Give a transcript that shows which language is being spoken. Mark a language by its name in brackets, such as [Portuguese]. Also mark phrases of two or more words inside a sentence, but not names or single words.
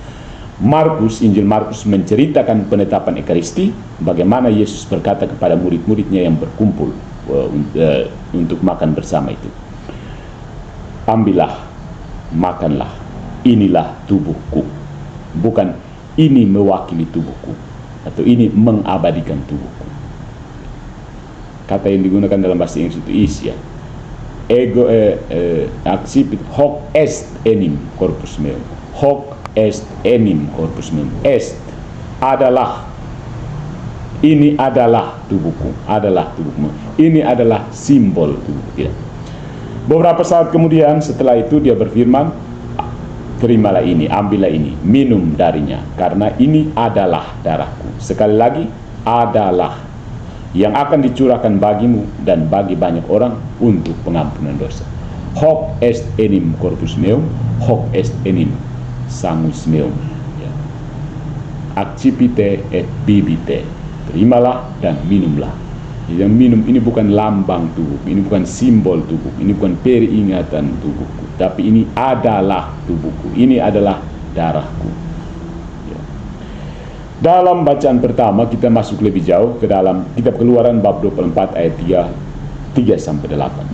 [Indonesian] Injil Markus menceritakan penetapan Ekaristi, bagaimana Yesus berkata kepada murid-muridnya yang berkumpul untuk makan bersama itu, ambillah, makanlah, inilah tubuhku. Bukan ini mewakili tubuhku, atau ini mengabadikan tubuhku. Kata yang digunakan dalam bahasa Inggris itu is, ya, [Latin] ego accipit hoc est enim corpus meum. Hoc est enim corpus meum. [Indonesian] Est adalah, ini adalah tubuhku, adalah tubuhmu. Ini adalah simbol tubuh. Tidak. Beberapa saat kemudian setelah itu dia berfirman, terimalah ini, ambillah ini, minum darinya, karena ini adalah darahku. Sekali lagi, adalah, yang akan dicurahkan bagimu dan bagi banyak orang untuk pengampunan dosa. [Latin] Hoc est enim corpus meum, hoc est enim sanguis meum. Ya. Accipite et bibite. [Indonesian] Terimalah dan minumlah. Yang minum ini bukan lambang tubuh, ini bukan simbol tubuh, ini bukan peringatan tubuhku, tapi ini adalah tubuhku, ini adalah darahku. Ya. Dalam bacaan pertama kita masuk lebih jauh ke dalam kitab Keluaran bab 24 ayat 3-8.